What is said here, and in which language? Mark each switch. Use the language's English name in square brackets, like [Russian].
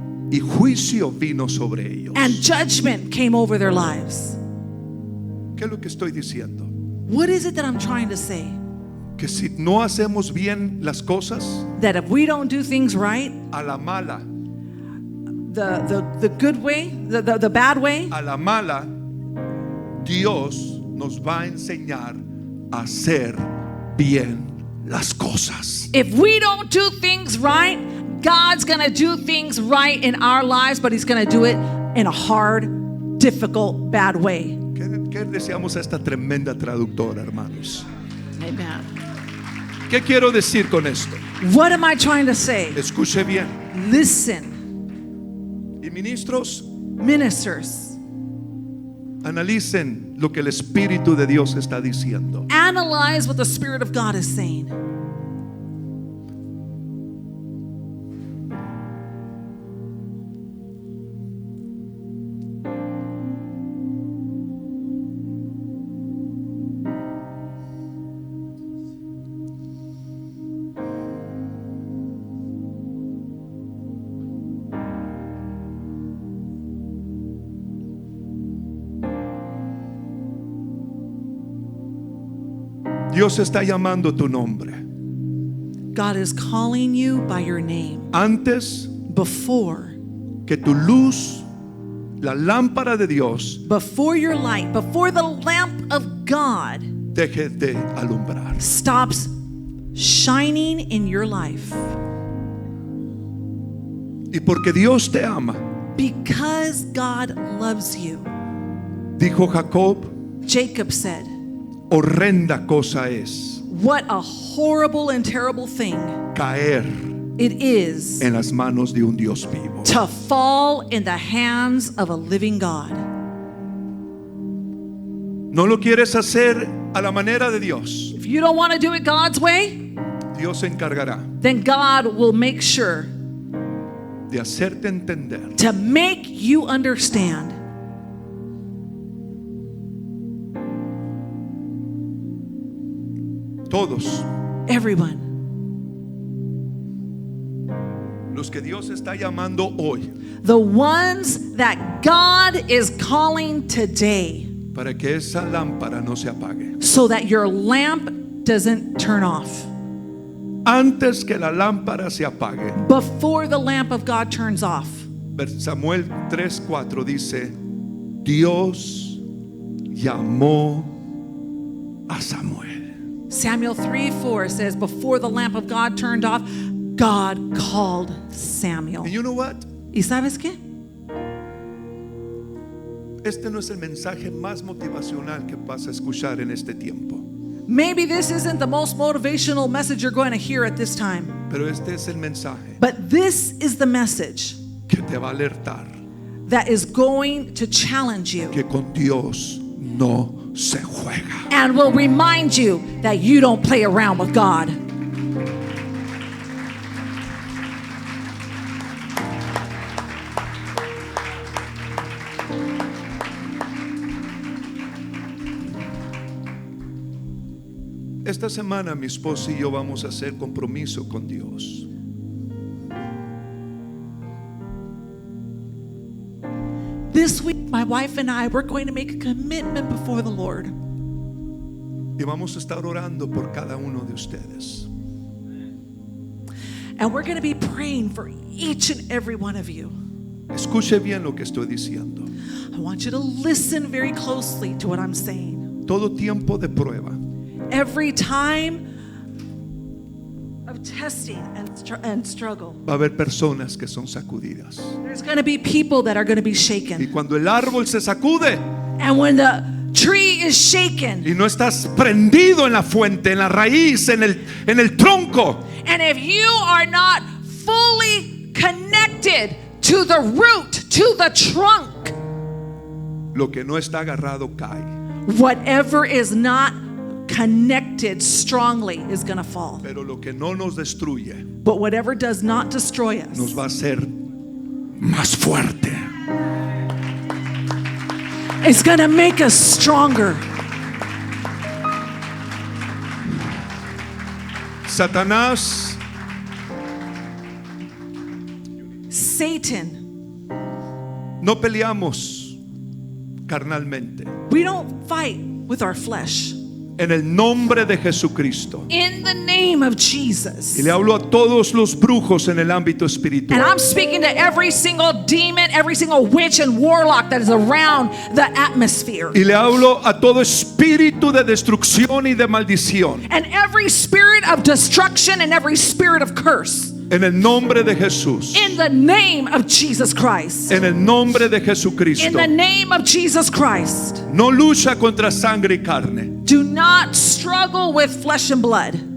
[Spanish] y juicio vino sobre ellos. [English] and judgment came over their lives. [Spanish] ¿Qué es lo que estoy diciendo? [English] What is it that I'm trying to say? [Spanish] Que si no hacemos bien las cosas, [English] That if we don't do things right, [Spanish] a la mala, [English] the good way, the bad way, [Spanish] a la mala, Dios nos va a enseñar a hacer bien las cosas. [English] if we don't do things right, God's going to do things right in our lives, but He's going to do it in a hard, difficult, bad way. [Spanish] ¿Qué deseamos a esta tremenda traductora, hermanos? [English] Amen. [Spanish] ¿Qué quiero decir con esto? [English] What am I trying to say? [Spanish] Escuche bien. [English] Listen, [Spanish] Y ministros, [English] ministers, [Spanish] Analicen lo que el Espíritu de Dios está diciendo. [English] Analyze what the Spirit of God is saying. [Spanish] Dios está llamando tu nombre. [English] God is calling you by your name. [Spanish] Antes [English] Before [Spanish] que tu luz, la lámpara de Dios, [English] your light, before the lamp of God [Spanish] deje de alumbrar. [English] stops shining in your life. [Spanish] Y porque Dios te ama, [English] Because God loves you. [Spanish] dijo Jacob, [English] Jacob said, [Spanish] horrenda cosa es [English] what a horrible and terrible thing [Spanish] caer [English] it is [Spanish] en las manos de un Dios vivo. [English] to fall in the hands of a living God. [Spanish] No lo quieres hacer a la manera de Dios. [English] If you don't want to do it God's way, [Spanish] Dios se encargará [English] then God will make sure [Spanish] de hacerte entender [English] to make you understand. [Spanish] todos [English] Everyone, [Spanish] los que Dios está llamando hoy [English] the ones that God is calling today, [Spanish] para que esa lámpara no se apague. [English] so that your lamp doesn't turn off. [Spanish] Antes que la lámpara se apague. [English] Before the lamp of God turns off. [Spanish] Samuel 3:4 dice, Dios llamó a Samuel. [English] Samuel 3:4 says, before the lamp of God turned off, God called Samuel. And you know what? [Spanish] ¿Y sabes qué? Este no es el mensaje más motivacional que vas a escuchar en este tiempo, [English] Maybe this isn't the most motivational message you're going to hear at this time, [Spanish] pero este es el mensaje [English] but this is the message [Spanish] que te va a alertar [English] that is going to challenge you [Spanish] que con Dios no se juega. [English] and will remind you that you don't play around with God. [Spanish] Esta semana mi esposa y yo vamos a hacer compromiso con Dios. [English] This week, my wife and I, we're going to make a commitment before the Lord. [Spanish] Y vamos a estar orando por cada uno de ustedes. [English] And we're going to be praying for each and every one of you. [Spanish] Escuche bien lo que estoy diciendo. [English] I want you to listen very closely to what I'm saying. [Spanish] Todo tiempo de prueba [English] Every time of testing and struggle, [Spanish] va a haber personas que son sacudidas. [English] there's going to be people that are going to be [Spanish] Y [English] shaken. [Spanish] cuando el árbol se sacude [English] And when the tree is shaken, [Spanish] y no estás prendido en la fuente, en la raíz, en el tronco, [English] and if you are not fully connected to the root, to the trunk, [Spanish] lo que no está agarrado cae. [English] whatever is not connected strongly is going to fall. [Spanish] Pero lo que no nos destruye [English] But whatever does not destroy us [Spanish] nos va a hacer más fuerte. [English] is going to make us stronger. [Spanish] Satanás [English] Satan, [Spanish] no peleamos carnalmente. [English] we don't fight with our flesh. [Spanish] En el nombre de Jesucristo. [English] In the name of Jesus. [Spanish] Y le hablo a todos los brujos en el ámbito [English] And [Spanish] espiritual. [English] I'm speaking to every single demon, every single witch and warlock that is around the atmosphere. [Spanish] Y le hablo a todo espíritu de destrucción y de maldición. [English] And every spirit of destruction and every spirit of curse. [Spanish] En el nombre de Jesús. [English] In the name of Jesus Christ. [Spanish] En el nombre de [English] In [Spanish] Jesucristo. [English] the name of Jesus Christ. [Spanish] No lucha contra sangre y carne. [English] Do not struggle with flesh and blood.